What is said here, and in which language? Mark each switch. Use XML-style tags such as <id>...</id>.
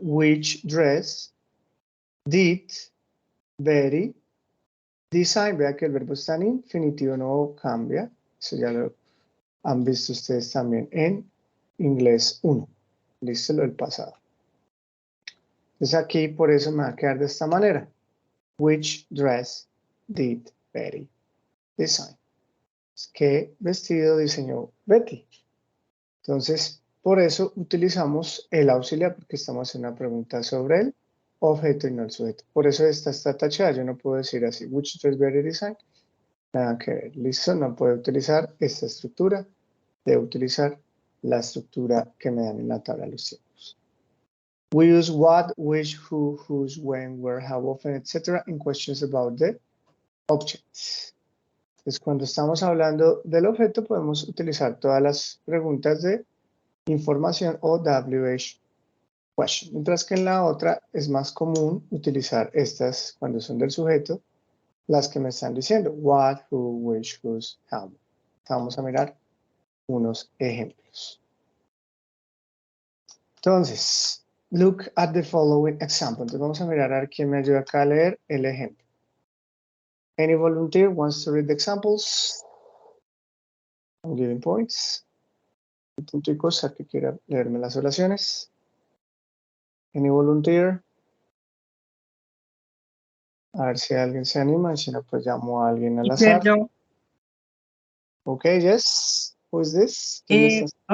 <en>Which dress did Betty design?</en> <es>Vean que el verbo está en infinitivo, no cambia. Eso ya lo han visto ustedes también en inglés 1. Listo, lo del pasado. Entonces aquí por eso me va a quedar de esta manera.</es> <en>Which dress did Betty design?</en> <es>¿Qué vestido diseñó Betty? Entonces, por eso utilizamos el auxiliar, porque estamos haciendo una pregunta sobre el objeto y no el sujeto. Por eso esta está tachada. Yo no puedo decir así,</es> <en>which dress Betty design.</en> <es>Nada que ver. Listo, no puedo utilizar esta estructura. Debo utilizar la estructura que me dan en la tabla de los tiempos.</es> <en>We use what, which, who, whose, when, where, how often, etc. in questions about the objects.</en> <es>Entonces, cuando estamos hablando del objeto, podemos utilizar todas las preguntas de información o WH question. Mientras que en la otra es más común utilizar estas cuando son del sujeto, las que me están diciendo what, who, which, whose, how. Vamos a mirar unos ejemplos.</es> <en>Entonces, look at the following example.</en> <es>Entonces vamos a mirar a ver quién me ayuda acá a leer el ejemplo.</es> <en>Any volunteer wants to read the examples? I'm giving points.</en> <es>Punticos a que quiera leerme las oraciones.</es> <en>Any volunteer?</en> <es>A ver si alguien se anima, y si no, pues llamo a alguien al azar. Yo,</es> <en>Okay, yes. Who is this?</en> <es>¿Quién me está-</es>